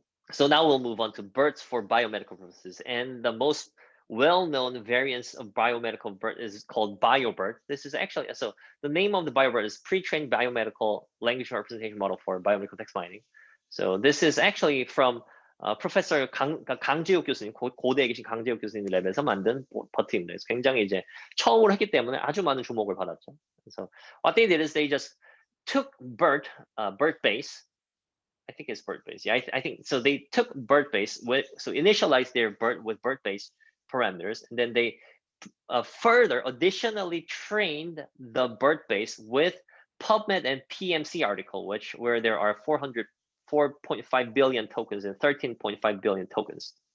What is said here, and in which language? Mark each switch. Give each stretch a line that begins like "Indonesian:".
English: So now we'll move on to BERTs for biomedical purposes, and the most well-known variants of biomedical BERT is called BioBERT. This is actually, so the name of the BioBERT is pre-trained biomedical language representation model for biomedical text mining. So this is actually from Professor
Korean: 강재욱 교수님, 고대에 계신 강재욱 교수님 랩에서 만든 버트입니다. 그래서 굉장히 이제 처음으로 했기 때문에 아주 많은 주목을 받았죠.
English: So what they did is they just took BERT base, I think it's BERT-based. Yeah, I think so. They took BERT-based so initialized their BERT with BERT-based parameters, and then they further additionally trained the BERT-based with PubMed and PMC article, where there are 4.5 billion tokens and 13.5 billion tokens.